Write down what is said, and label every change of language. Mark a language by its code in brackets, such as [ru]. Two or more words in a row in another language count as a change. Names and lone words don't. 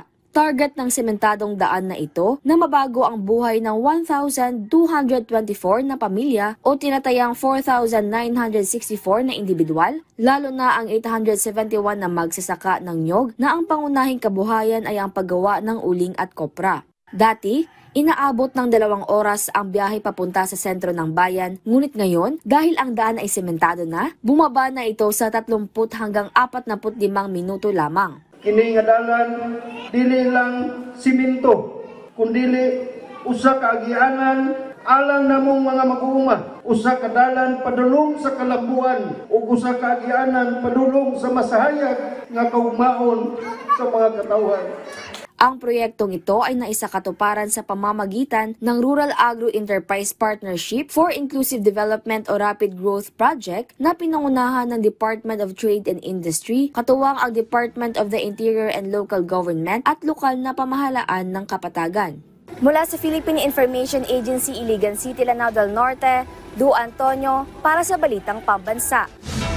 [tl] Target ng sementadong daan na ito na mabago ang buhay ng 1,224 na pamilya o tinatayang 4,964 na individual, lalo na ang 871 na magsasaka ng niyog na ang pangunahing kabuhayan ay ang paggawa ng uling at kopra. Dati, inaabot ng 2 oras ang biyahe papunta sa sentro ng bayan, ngunit ngayon, dahil ang daan ay sementado na, bumaba na ito sa 30 hanggang 45 minuto lamang. [ceb] Kini nga dalan dili lang simento kundi usa ka agianan alang namong mga mag-uuma, usa ka dalan padulong sa kalambuan ug usa ka agianan padulong sa masahayag nga kaugmaon sa mga katawhan. [tl] Ang proyektong ito ay naisakatuparan sa pamamagitan ng Rural Agro Enterprise Partnership for Inclusive Development o Rapid Growth Project na pinangunahan ng Department of Trade and Industry, katuwang ang Department of the Interior and Local Government at lokal na pamahalaan ng Kapatagan. Mula sa Philippine Information Agency, Iligan City, Lanao del Norte, Lou Antonio para sa Balitang Pambansa.